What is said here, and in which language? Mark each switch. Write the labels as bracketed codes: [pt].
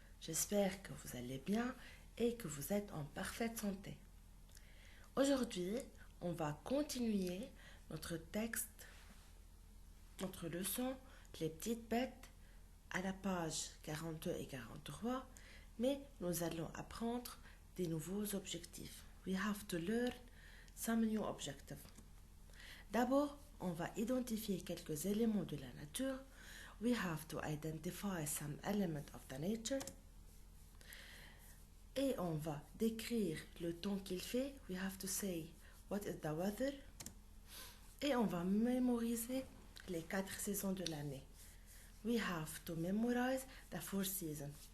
[fr] J'espère que vous allez bien et que vous êtes en parfaite santé. Aujourd'hui, on va continuer notre texte, notre leçon, les petites bêtes, à la page 42 et 43, mais nous allons apprendre des nouveaux objectifs. [en] We have to learn some new objectives. [fr] D'abord, on va identifier quelques éléments de la nature. [en] We have to identify some element of the nature. [fr] Et on va décrire le temps qu'il fait. [en] We have to say what is the weather. [fr] Et on va mémoriser les 4 saisons de l'année. [en] We have to memorize the 4 seasons.